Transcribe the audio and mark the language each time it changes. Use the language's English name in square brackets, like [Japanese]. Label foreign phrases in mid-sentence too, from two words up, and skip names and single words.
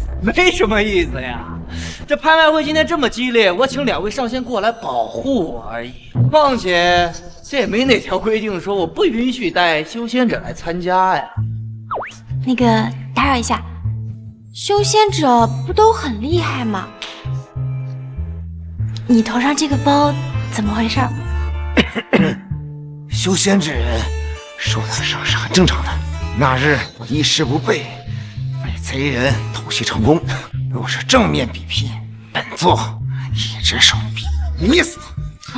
[Chinese] 沒什麼意思呀，這拍賣會今天這麼激烈，我請兩位上仙過來保護我而已。況且這也沒哪條規定說我不允許帶修仙者來參加呀。那個打擾一下，修仙者不都很厲害嗎？你頭上這個包怎麼回事？修仙之人受他的傷是很正常的。那日我一時不備，被賊人偷襲成功。若是正面比拼，本座一只手比死他。